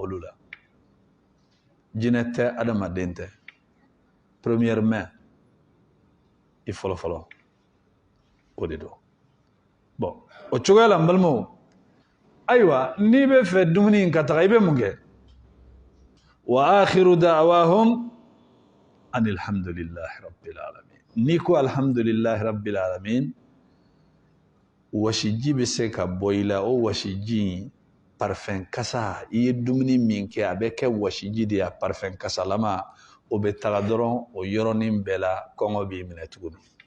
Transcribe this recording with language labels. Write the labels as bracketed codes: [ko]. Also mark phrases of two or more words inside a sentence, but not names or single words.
[bm] olu la jinɛ tɛ adamaden tɛ premièrement i fɔlɔfɔlɔ o de don bon o cogoya la n balimaw ayiwa n'i bɛ fɛ dumuni in ka taga i bɛ mun kɛ [ar] وآخر دعواهم أن الحمد لله رب العالمين [bm] ni ko [ar] الحمد لله رب العالمين [bm] wasiji bɛ se ka bɔ i la o wasiji parfum kasa i ye dumuni min kɛ a bɛ kɛ wasiji de ya parfum kasalama o bɛ taga dɔrɔn o yɔrɔnin bɛɛ la kɔngɔ b'i minɛ tuguni